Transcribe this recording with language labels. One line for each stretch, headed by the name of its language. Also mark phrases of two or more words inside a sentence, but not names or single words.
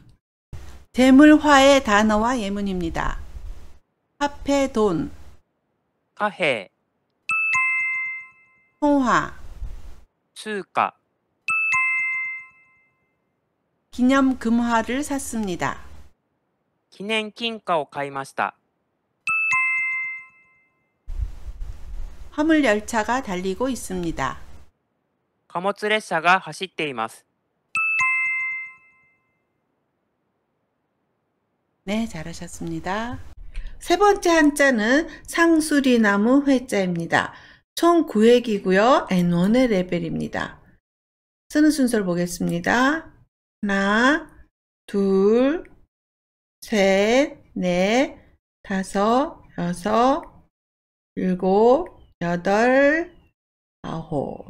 Korean: 재물화의 단어와 예문입니다. 화폐 돈,
Japanese: 貨幣
Korean: 통화,
Japanese: 通貨
Korean: 기념 금화를 샀습니다.
Japanese: 記念金貨を買いました
Korean: 화물 열차가 달리고 있습니다.
Japanese: 貨物列車が走っています
Korean: 네, 잘하셨습니다. 세 번째 한자는 상수리나무 회자입니다. 총 9획이고요. N1의 레벨입니다. 쓰는 순서를 보겠습니다. 하나, 둘, 셋, 넷, 다섯, 여섯, 일곱, 여덟, 아홉.